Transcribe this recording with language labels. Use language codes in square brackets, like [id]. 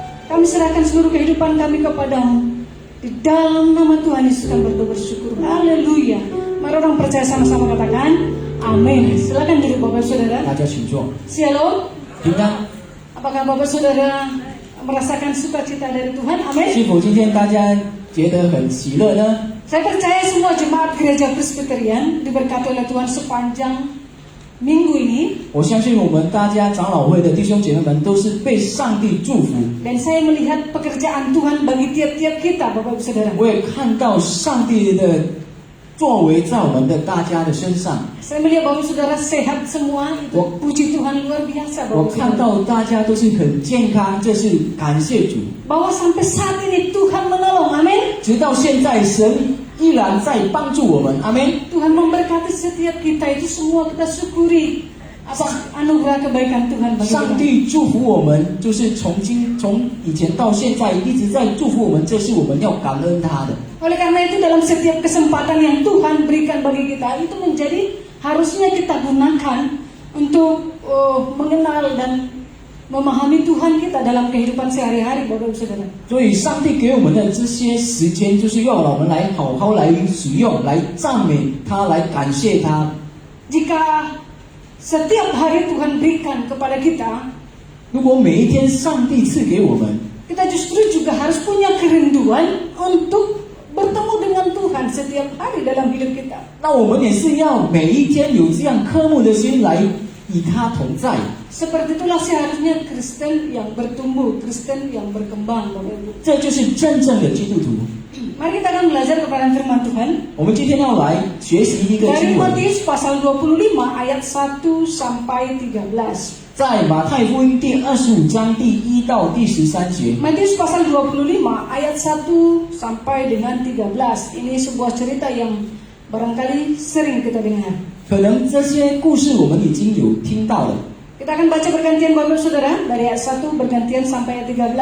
[id] Kami serahkan seluruh kehidupan kami kepadamu. Di dalam nama Tuhan Yesus kami berdoa bersyukur. Haleluya. Mari orang percaya sama-sama katakan amin. Silakan duduk Bapak Saudara. [zh] 大家请坐。 [id] Shalom. [zh] 平安。 [id] Apakah Bapak Saudara merasakan sukacita dari Tuhan? Amin. [zh] 是否今天大家觉得很喜乐呢？ [id] Saya percaya semua jemaat gereja Presbyterian diberkati oleh Tuhan sepanjang minggu ini. [zh] 我相信我们大家长老会的弟兄姐妹们都是被上帝祝福。 [id] Dan saya melihat pekerjaan Tuhan bagi tiap-tiap kita, Bapak Ibu Saudara. [zh] 我也看到上帝的作为在我们的大家的身上。 [id] Saya melihat Bapak Ibu Saudara sehat semua. Itu puji Tuhan luar biasa, [zh] 我 [id] Bapak Ibu [zh] 看 [id] Saudara. [zh] 到大家都是很健康，这是感谢主。 [id] Bahwa sampai saat ini Tuhan menolong, amin. [zh] 直到现在，神依然在帮助我们，阿门。 [id] Tuhan memberkati setiap kita, itu semua kita syukuri atas anugerah kebaikan Tuhan bagi [zh] 上 [id] kita. [zh] 帝祝福我们，就是从以前到现在一直在祝福我们，这是我们要感恩他的。 [id] Oleh karena itu dalam setiap kesempatan yang Tuhan berikan bagi kita, itu menjadi harusnya kita gunakan untuk mengenal dan memahami Tuhan kita dalam kehidupan sehari-hari, Bapak Ibu Saudara. [zh] 所以，上帝给我们的这些时间，就是要我们来好好来使用，来赞美他，来感谢他。 [id] Jika setiap hari Tuhan berikan kepada kita, [zh] 如果每一天上帝赐给我们， [id] kita justru juga harus punya kerinduan untuk bertemu dengan Tuhan setiap hari dalam hidup kita. [zh] 那我们也是要每一天有这样渴慕的心来与他同在。 [id] Seperti itulah seharusnya Kristen yang bertumbuh, Kristen yang berkembang, Bapak Ibu. [zh] 这就是真正的基督徒。 [id] Mari kita akan belajar kepada firman Tuhan [zh] 我们今天要来学习一个 [id] dari [zh] 经文， [id] Matius pasal 25 ayat 1 sampai 13. [zh] 在马太福音第25章第1到第13节。 [id] Matius pasal 25 ayat 1 sampai dengan 13. Ini sebuah cerita yang barangkali sering kita dengar. [zh] 可能这些故事我们已经有听到了。 [id] Kita akan baca bergantian Bapak Saudara dari ayat 1 bergantian sampai ayat 13.